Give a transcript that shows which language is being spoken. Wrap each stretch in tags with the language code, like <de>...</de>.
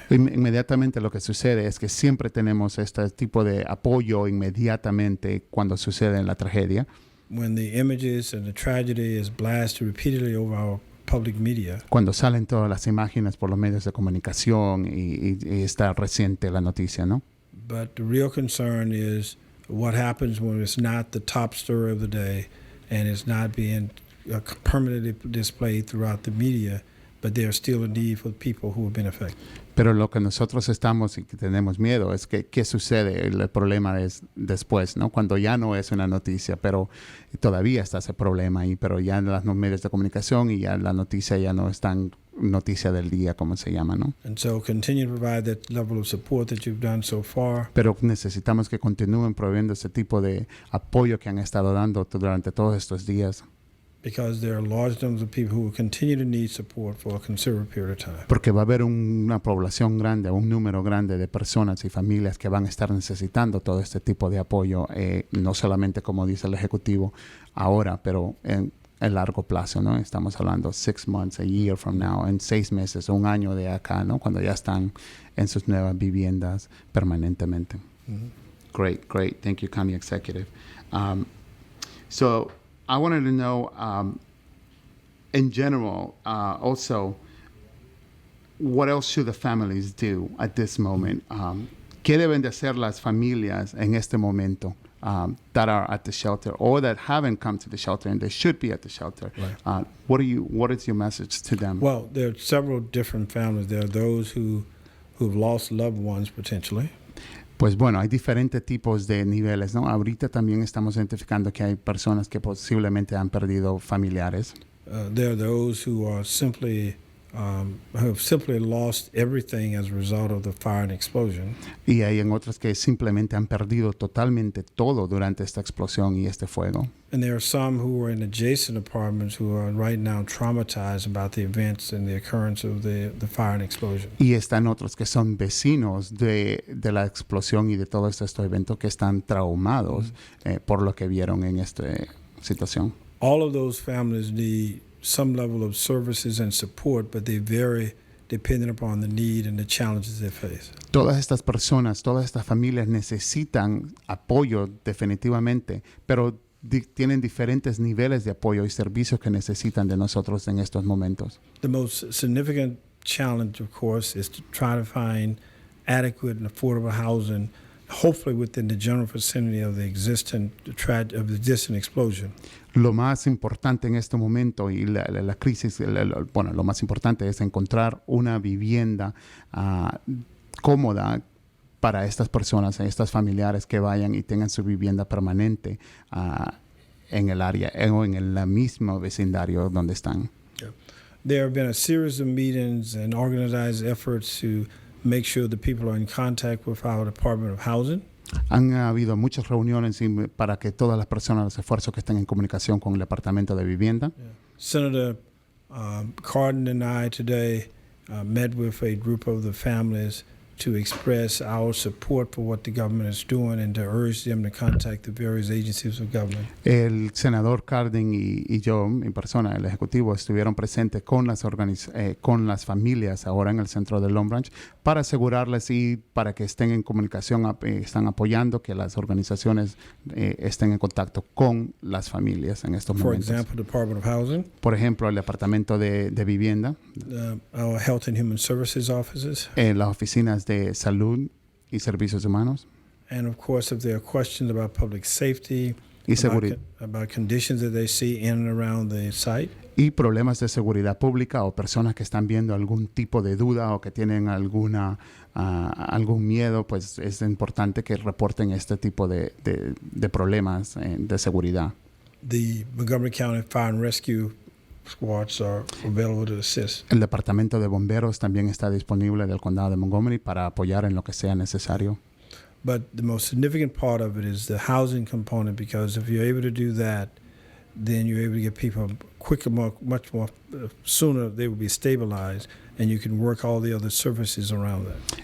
<es>inmediatamente lo que sucede es que siempre tenemos este tipo de apoyo inmediatamente cuando sucede la tragedia.</es> <en>When the images and the tragedy is blasted repeatedly over our public media,</en> <es>Cuando salen todas las imágenes por los medios de comunicación y está reciente la noticia, ¿no?</es> <en>but the real concern is what happens when it's not the top story of the day and it's not being permanently displayed throughout the media, but there's still a need for people who have been affected.</en> <es>Pero lo que nosotros estamos y que tenemos miedo es que qué sucede. El problema es después, ¿no? Cuando ya no es una noticia, pero todavía está ese problema ahí, pero ya en los medios de comunicación y ya la noticia ya no es tan noticia del día, como se llama, ¿no?</es> <en>And so continue to provide that level of support that you've done so far.</en> <es>Pero necesitamos que continúen proveyendo ese tipo de apoyo que han estado dando durante todos estos días.</es> <en>Because there are large numbers of people who will continue to need support for a considerable period of time.</en> <es>Porque va a haber una población grande, un número grande de personas y familias que van a estar necesitando todo este tipo de apoyo, no solamente como dice el Ejecutivo ahora, pero en largo plazo, ¿no? Estamos hablando</es> <en>6 months, a year from now,</en> <es>en 6 meses, un año de acá, ¿no? Cuando ya están en sus nuevas viviendas permanentemente. Mm-hmm.</es> <en>Great. Thank you, County Executive. So I wanted to know, in general, also, what else should the families do at this moment?</en> <es>¿Qué deben de hacer las familias en este momento</es> <en>that are at the shelter or that haven't come to the shelter and they should be at the shelter? Right. What is your message to them? Well, there are several different families. There are those who've lost loved ones potentially.</en> <es>Pues bueno, hay diferentes tipos de niveles, ¿no? Ahorita también estamos identificando que hay personas que posiblemente han perdido familiares.</es> <en>There are those who are simply have simply lost everything as a result of the fire and explosion.</en> <es>Y hay en otras que simplemente han perdido totalmente todo durante esta explosión y este fuego.</es> <en>And there are some who are in adjacent apartments who are right now traumatized about the events and the occurrence of the fire and explosion.</en> <es>Y están otros que son vecinos de la explosión y de todo este evento que están traumados por lo que vieron en esta situación.</es> <en>All of those families need some level of services and support, but they vary depending upon the need and the challenges they face.</en> <es>Todas estas personas, todas estas familias necesitan apoyo definitivamente, pero tienen diferentes niveles de apoyo y servicios que necesitan de nosotros en estos momentos.</es> <en>The most significant challenge, of course, is to try to find adequate and affordable housing, hopefully within the general vicinity of the existing explosion.</en> <es>Lo más importante en este momento y la crisis, lo más importante es encontrar una vivienda cómoda para estas personas, estas familiares que vayan y tengan su vivienda permanente en el área o en el mismo vecindario donde están.</es> <en>Yeah. There have been a series of meetings and organized efforts to make sure that people are in contact with our Department of Housing.</en> <es>Han habido muchas reuniones para que todas las personas, los esfuerzos que estén en comunicación con el Departamento de Vivienda.</es> <en>Yeah. Senator Cardin and I today met with a group of the families to express our support for what the government is doing and to urge them to contact the various agencies of government.</en> <es>El senador Cardin y yo, en persona, el ejecutivo, estuvieron presentes con las familias ahora en el centro de Long Branch para asegurarles y para que estén en comunicación, están apoyando que las organizaciones estén en contacto con las familias en estos momentos.</es> <en>For example, Department of Housing.</en> <es>Por ejemplo, el Departamento de Vivienda.</es> <en>Our Health and Human Services offices.</en> <es>Las oficinas de salud y servicios humanos.</es> <en>And of course, if there are questions about public safety,</en> <es>y seguridad,</es> <en>about conditions that they see in and around the site.</en> <es>Y problemas de seguridad pública o personas que están viendo algún tipo de duda o que tienen algún miedo, pues es importante que reporten este tipo de problemas de seguridad.</es> <en>The Montgomery County Fire and Rescue squads are available to assist.</en> <es>El Departamento de Bomberos también está disponible del Condado de Montgomery para apoyar en lo que sea necesario.</es> <en>But the most significant part of it is the housing component, because if you're able to do that, then you're able to get people quicker, much more sooner they will be stabilized, and you can work all the other services around that.</en>